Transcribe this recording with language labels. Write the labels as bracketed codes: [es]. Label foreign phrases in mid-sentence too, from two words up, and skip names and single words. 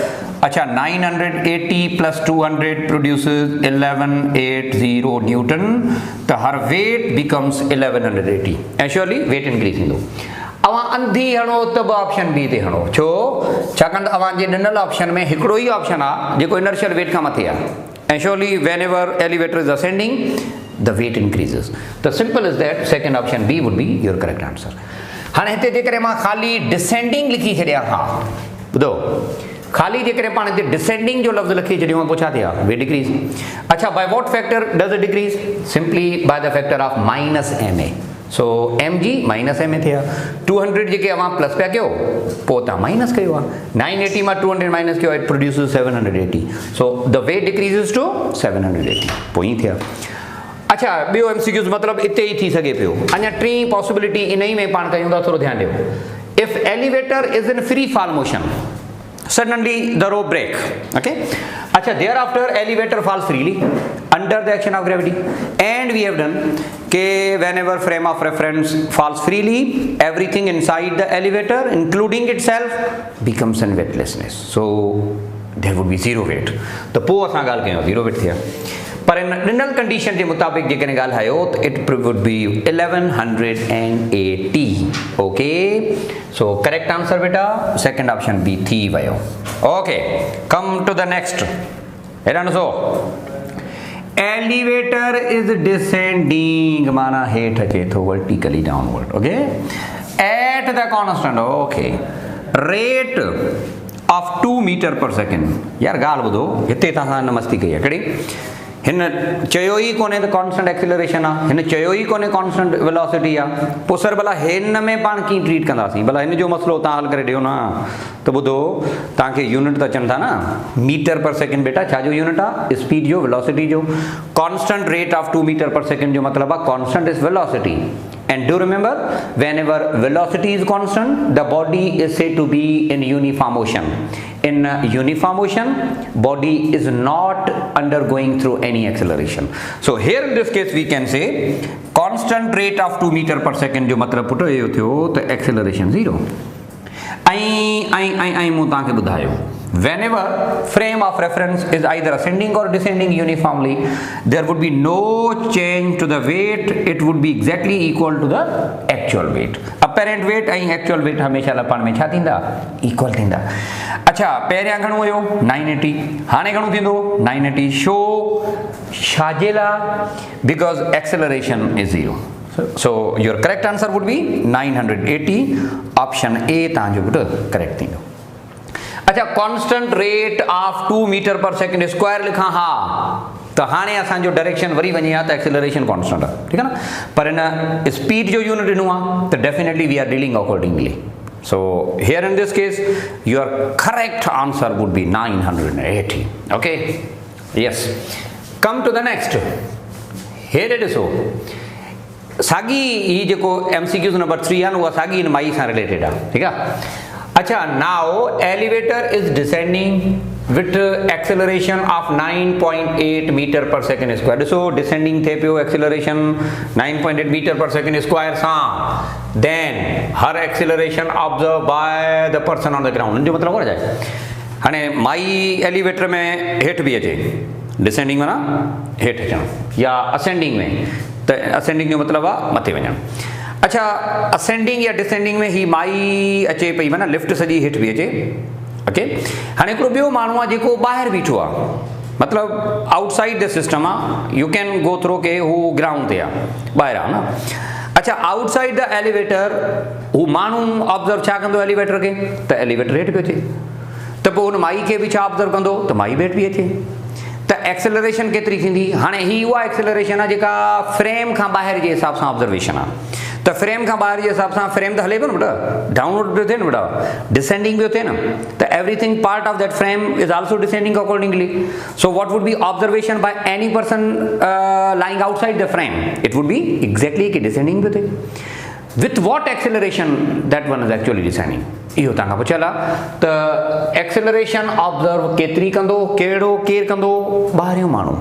[sd] अच्छा, [en] 980 plus 200 produces 1180 newton, [sd] त [en] her weight becomes 1180, [sd] ऐं [en] surely weight increase [sd] थींदो। अवां अंधी हणो त ॿ [en] option B [sd] ते हणो, छो छाकाणि त अवां जे ॾिनल ऑप्शन में हिकिड़ो ई ऑप्शन आहे जेको [en] inertial weight [sd] खां मथे आहे, ऐं [en] surely whenever elevator is ascending the weight increases. The simple is that second option B would be your correct answer. [sd] हाणे हिते जेकॾहिं मां ख़ाली डिसेंडिंग लिखी छॾियां, हा ॿुधो, ख़ाली जेकॾहिं पाण हिते डिसेंडिंग जो लफ़्ज़ लिखी छॾियूं पोइ छा थिया, [en] weight decrease. अच्छा, by what factor does it decrease, simply by the factor of -ma। [sd] सो mg -ma थिया, 200 जेके अवां प्लस पिया कयो पोइ तव्हां माइनस कयो आहे, 980 मां 200 माइनस कयो, [en] it produces 780, so the weight decreases to 780, [sd] पोइ ई थिया। अच्छा, ॿियो MCQs मतिलबु इते ई थी सघे पियो। अञा टी पॉसिबिलिटी इन ई में पाण कयूं था, थोरो ध्यानु ॾियो। [en] if elevator is in free fall motion, suddenly the rope break, okay. अच्छा, thereafter elevator falls freely under the action of gravity, and we have done कि whenever frame of reference falls freely, everything inside the elevator including itself becomes in weightlessness, so there would be zero weight। [sd] तो पोइ असां ॻाल्हि कयूं [en] zero weight [sd] थिया, पर इन ॾिनल कंडीशन जे मुताबिक़ जेकॾहिं ॻाल्हायो त [en] it would be 1180, okay. so correct answer [sd] बेटा [en] second option B [sd] थी वियो, ओके। [en] come to the next, [sd] हेॾा ॾिसो, [en] elevator is descending [sd] माना हेठ अचे थो [en] vertically downward okay at the constant okay rate of 2 meter per second [sd] यार गाल ॿुधो हिते तव्हां न मस्ती कई आहे कहिड़ी हिन चयो ई कोन्हे त [en] constant acceleration [sd] आहे हिन चयो ई कोन्हे [en] constant velocity [sd] आहे पोइ सर भला हिन में पाण कीअं ट्रीट कंदासीं भला हिन जो मसइलो तव्हां हल करे ॾियो न त ॿुधो तव्हांखे यूनिट त अचनि था न [en] meter per second [sd] बेटा छा जो यूनिट आहे स्पीड जो वेलोसिटी जो [en] constant rate of 2 meter per second [sd] जो मतिलबु आहे [en] constant is velocity and do remember whenever velocity is constant the body is said to be in uniform motion in uniform motion body is not undergoing through any acceleration so here in this case we can say constant rate of 2 meter per second [sd] जो मतलब पुटो ये थियो तो [en] acceleration 0 आई [sd] मूं तव्हांखे ॿुधायो [en] whenever frame of reference is either ascending or descending uniformly there would be no change to the weight it would be exactly equal to the actual weight apparent weight and actual weight [sd] हमेशा लपण में छा थींदा इक्वल थींदा अच्छा पहिरियां घणो हुयो 980 हाणे घणो थींदो 980 शो छाजे लाइ because [en] acceleration is 0 so your correct answer would be 980 option A [sd] तव्हांजो पुट करेक्ट थींदो अच्छा [en] कांस्टेंट rate of 2 meter per second square [sd] लिखा हा तो हाणे असांजो डायरेक्शन वरी वञे हा त एक्सीलरेशन कांस्टेंट आहे [hi] ठीक है ना [sd] पर इन स्पीड जो यूनिट ॾिनो आहे त [en] definitely we are dealing accordingly so here in this case your correct answer would be 980 okay yes come to the next here it is so [sd] साॻी ही जेको MCQs नंबर 3 आहे उहा साॻी इन माई सां रिलेटेड आहे ठीक आहे अच्छा [en] now elevator is descending with acceleration of 9.8 meter per second square so descending [sd] थे पियो [en] acceleration 9.8 meter per second square [sd] सां [en] then her acceleration observed by the person on the ground [sd] जो मतलब हो जाए हाणे माई एलिवेटर में हेठ भी अचे डिसेंडिंग माना हेठ अचणु या असेंडिंग में त असेंडिंग जो मतलब आहे मथे वञणु अच्छा असेंडिंग या डिसेंडिंग में ही माई अचे पई माना लिफ्ट सॼी हेठि बि अचे ओके हाणे हिकिड़ो ॿियो माण्हू आहे जेको ॿाहिरि बीठो आहे मतिलबु [en] outside the system [sd] आहे [en] you can go through [sd] के हू ग्राउंड ते आहे ॿाहिरि आहे न अच्छा [en] outside the elevator [sd] हू माण्हू ऑब्ज़र्व छा कंदो एलिवेटर खे त एलिवेटर हेठि पियो अचे त पोइ हुन माई खे बि छा ऑब्ज़र्व कंदो त माई हेठि बि अचे त एक्सेलरेशन केतिरी थींदी हाणे ही उहा एक्सेलरेशन आहे जेका फ्रेम खां ॿाहिरि जे हिसाब सां ऑब्ज़र्वेशन आहे त फ्रेम खां ॿाहिरि जे हिसाब सां फ्रेम त हले पियो न बेटा डाउनवर्ड पियो थिए न बेटा डिसेंडिंग पियो थिए न त [en] everything part of that frame is also descending accordingly so what would be observation by any person lying outside the frame it would be exactly [sd] कि डिसेंडिंग पियो थिए [en] with what acceleration that one is actually descending [sd] इहो तव्हां खां पुछियल आहे त एक्सेलरेशन ऑब्जर्व केतिरी कंदो कहिड़ो केरु कंदो ॿाहिरियों